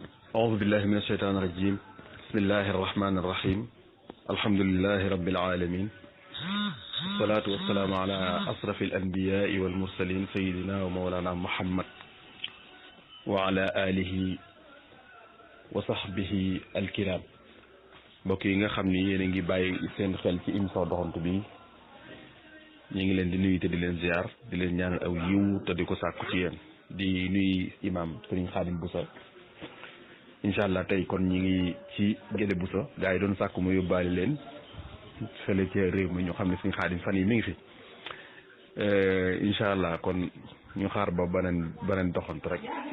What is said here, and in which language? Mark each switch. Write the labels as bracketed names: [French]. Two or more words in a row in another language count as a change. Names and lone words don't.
[Arabic] أعوذ بالله من الشيطان الرجيم بسم الله الرحمن الرحيم الحمد لله رب العالمين والصلاة والسلام على أشرف الأنبياء والمرسلين سيدنا ومولانا محمد وعلى آله وصحبه الكرام [Wolof] mbokk yi nga xam ni yéen a ngi bàyyi seen xel ci émission doxantu bi ñu ngi leen di nuyu te di leen ziar di leen ñaanal aw yiw te di ko sàkku ci yéen di nuyu imam Serigne Khadim Boussa [Arabic] إن شاء الله [Wolof] tey kon ñi ngi ci Guédé Boussa gars yi doon sàkku mu yóbbaale leen fële ca réew mi ñu xam ne Serigne Khadim fan yi mi ngi fi [Arabic] إن شاء الله [Wolof] kon ñu xaar ba beneen doxantu rek